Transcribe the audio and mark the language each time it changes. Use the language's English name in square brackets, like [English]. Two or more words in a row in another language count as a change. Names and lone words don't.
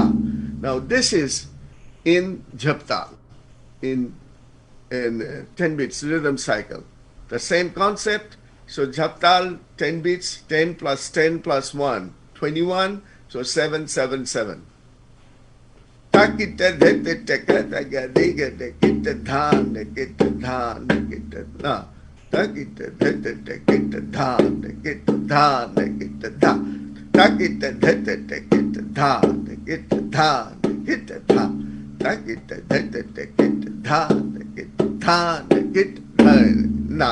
[English] Now this is in japtal, in 10 bits rhythm cycle. The same concept. So japtal 10 bits, 10 plus 10 plus 1, 21. So 777. Takita dhete takata gadiga dekita dhan dekita dhan dekita na. Takita dhete takita dhan dekita dhan dekita dha. Takita dhete takita dhan dekita dhan dekita dha. Takita dhete takita dhan dekita dhan dekita na.